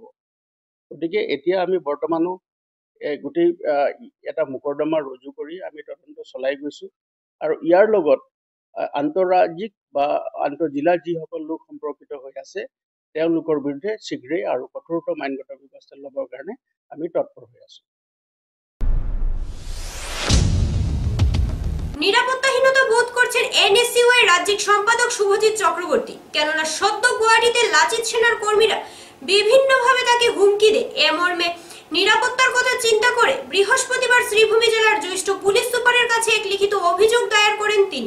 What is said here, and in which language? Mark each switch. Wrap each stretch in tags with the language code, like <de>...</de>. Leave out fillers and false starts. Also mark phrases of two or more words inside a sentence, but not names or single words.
<as>গতিকে এতিয়া আমি বৰ্তমানো গোটেই এটা মোকৰ্দমা ৰুজু কৰি আমি তদন্ত চলাই গৈছোঁ আৰু ইয়াৰ লগত আন্তঃৰাজ্যিক বা আন্তঃজিলা যিসকল লোক সম্পৰ্কিত হৈ আছে তেওঁলোকৰ বিৰুদ্ধে শীঘ্ৰেই আৰু কঠোৰতম আইনগত ব্যৱস্থা ল'বৰ কাৰণে আমি তৎপৰ হৈ আছোঁ।</as> <bn>নিরাপত্তাহীনতা বোধ করছেন এনএসইউআই রাজ্যিক সম্পাদক শুভজিৎ চক্রবর্তী। কেননা সদ্য গুয়াহাটিতে লাচিত সেনার কর্মীরা বিভিন্নভাবে তাকে হুমকি দেয়। এ মর্মে নিরাপত্তার কথা চিন্তা করে বৃহস্পতিবার শ্রীভূমি জেলার জ্যেষ্ঠ পুলিশ সুপারের কাছে এক লিখিত অভিযোগ দায়ের করেন তিনি।</bn>